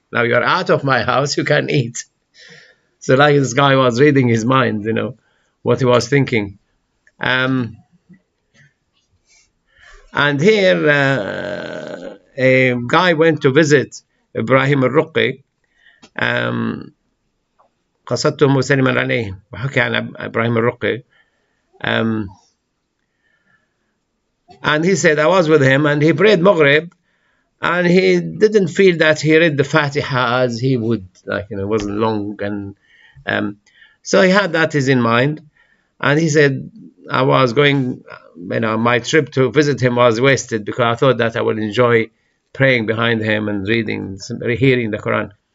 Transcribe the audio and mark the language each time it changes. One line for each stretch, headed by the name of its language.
English: Now you're out of my house, you can eat. So like this guy was reading his mind, what he was thinking. And here a guy went to visit Ibrahim al-Ruqi.
Arabic: قصدته مسلما عليه وحكي عن إبراهيم الرقي.
English: And he said, I was with him and he prayed Maghrib and he didn't feel that he read the Fatiha as he would, it wasn't long. And so he had that in mind. And he said, I was going, my trip to visit him was wasted because I thought that I would enjoy praying behind him and hearing the Quran.